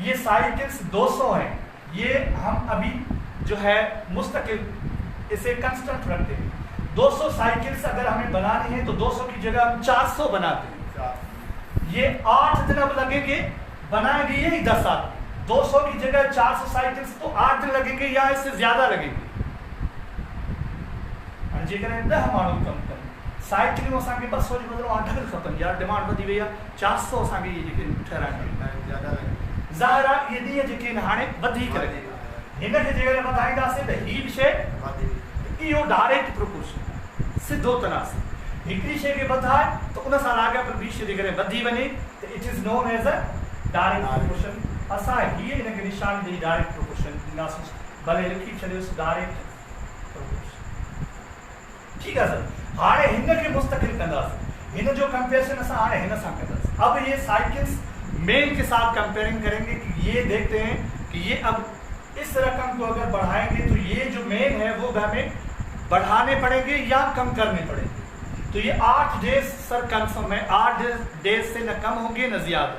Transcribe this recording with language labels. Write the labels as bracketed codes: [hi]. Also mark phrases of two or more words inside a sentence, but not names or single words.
[hi] ये साइकिल्स 200 हैं, ये हम अभी जो है मुस्तकिल इसे कंस्टेंट रखते हैं। 200 साइकिल्स अगर हमें बनानी है तो 200 की जगह हम 400 बनाते हैं। ये 8 दिन अब लगेंगे, बनाएंगे यही 10 आदमी। 200 की जगह 400 साइकिल्स तो 8 दिन लगेंगे या इससे ज्यादा लगेंगे। [sd] माण्हू कम कनि साइकिलियूं असांखे 200 जे बदिरां 8 खपनि यार, डिमांड वधी वई आहे। 400 असांखे इहे जेके ठहिराइनि ज़ाहिर आहे इहे ॾींहं जेके आहिनि हाणे वधीक लॻेगा। हिनखे जेकर वधाईंदासीं त हीअ बि शइ, इहो [en] direct proportion [sd] सिधो तनासिब। हिकिड़ी शइ खे वधाए त उन सां लाॻापियल ॿी शइ जेकॾहिं वधी वञे त [en] it is known as a direct proportion. [sd] असां हीअ हिनखे निशानी ॾेई [en] direct proportion [sd] ॾींदासीं, भले लिखी छॾियोसि [en] direct proportion. [hi] ठीक है सर, [sd] हाणे हिनखे मुस्तकिल कंदासीं, हिन जो कंपेरिजन असां हाणे हिन सां कंदासीं। [hi] अब ये साइकिल्स मेन के साथ कंपेयरिंग करेंगे कि ये देखते हैं कि ये अब इस रकम को अगर बढ़ाएंगे तो ये जो मेन है वो हमें बढ़ाने पड़ेंगे या कम करने पड़ेंगे। तो ये 8 डेज सर कंफर्म है, 8 डेज से न कम होंगे न ज्यादा।